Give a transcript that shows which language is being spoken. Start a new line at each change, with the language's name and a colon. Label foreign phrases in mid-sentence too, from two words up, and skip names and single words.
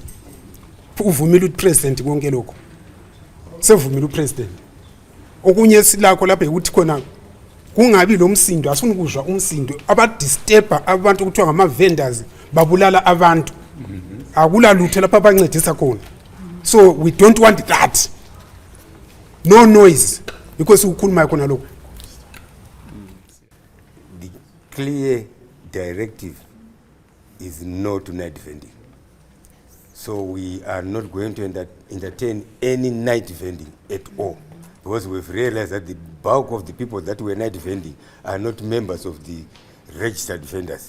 North Ndebele: Uvumile upresident konke lokho. Sevumile upresident. Okunye silakho lapha ukuthi khona kungabi lo msindo, asunukuzwa umsindo abadisturba abantu kuthiwa ngama-vendors babulala abantu. Akula lutho lapha abancedisa khona.
English: So we don't want that. No noise because
North Ndebele: ukukhuluma khona lokho.
English: The clear directive is no to night vending. So we are not going to entertain any night vending at all, because we've realized that the bulk of the people that were night vending are not members of the registered vendors.